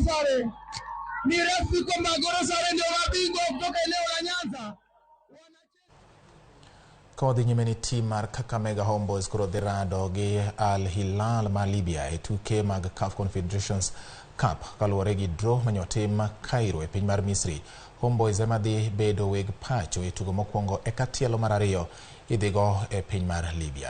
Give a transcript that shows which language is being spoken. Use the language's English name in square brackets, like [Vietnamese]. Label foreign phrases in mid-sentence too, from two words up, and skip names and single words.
[Swahili] ni rasmi kwamba Gor Mahia ndio mabingwa kutoka eneo la Nyanza. [Luo (Kenya and Tanzania)] Kodhi nyimeni team mar Kakamega Homeboys koro dhi rado gi Al Hilal ma Libya e tuke mag CAF Confederations Cup kaluwore gi draw manyotim Cairo e piny mar Misri. Homeboys ema dhi bedo weg pacho e tugo mokwongo e katielo mar ariyo idhigo e piny mar Libya.